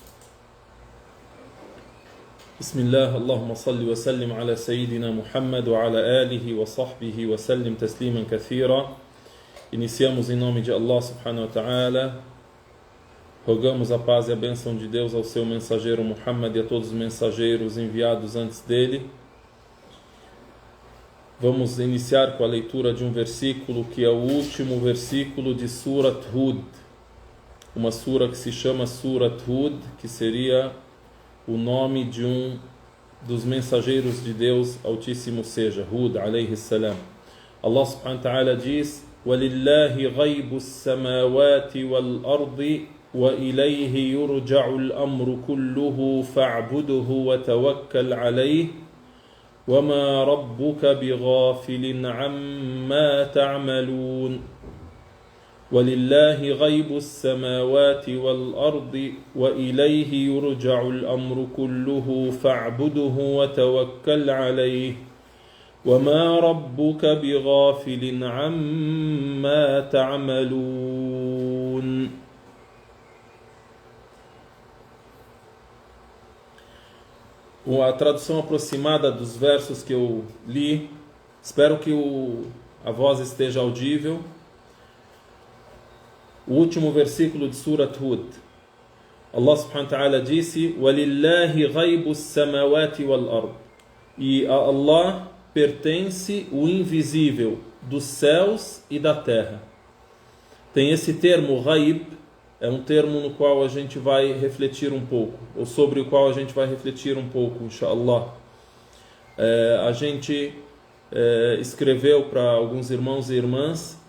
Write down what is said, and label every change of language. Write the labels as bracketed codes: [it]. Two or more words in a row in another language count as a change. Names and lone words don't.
[ar] بسم الله اللهم صل وسلم على سيدنا محمد وعلى آله وصحبه وسلم تسليما كثيرا. [pt] Iniciamos em nome de [ar] الله سبحانه وتعالى. [pt] Rogamos a paz e a bênção de Deus ao seu mensageiro Muhammad e a todos os mensageiros enviados antes dele. Vamos iniciar com a leitura de um versículo que é o último versículo de Surat Hud. Uma sura que se chama Surat Hud, que seria o nome de um dos mensageiros de Deus Altíssimo seja, [ar] هود عليه سلام. الله سبحانه وتعالى diz: وَلِلَّهِ غَيْبُ السَّمَاوَاتِ وَالْأَرْضِ وَإِلَيْهِ يُرْجَعُ الْأَمْرُ كُلُّهُ فَاعْبُدْهُ وَتَوَكَّلْ عَلَيْهِ وَمَا رَبُّكَ بِغَافِلٍ عَمَّا تَعْمَلُونَ وَلِلَّهِ غَيْبُ السَّمَاوَاتِ وَالْأَرْضِ وَإِلَيْهِ يُرْجَعُ الْأَمْرُ كُلُّهُ فَاعْبُدْهُ وَتَوَكَّلْ عَلَيْهِ وَمَا رَبُّكَ بِغَافِلٍ عَمَّا تَعْمَلُونَ. [pt] A tradução aproximada dos versos que eu li, espero que a voz esteja audível. O último versículo de Surat Hud. [ar] الله سبحانه وتعالى disse: وَلِلَّهِ غَيْبُ السَّمَاوَاتِ وَالْأَرْضِ. [pt] E a Allah pertence o invisível dos céus e da terra. Tem esse termo, ghaib, é um termo no qual a gente vai refletir um pouco, ou sobre o qual a gente vai refletir um pouco, inshallah. A gente escreveu para alguns irmãos e irmãs.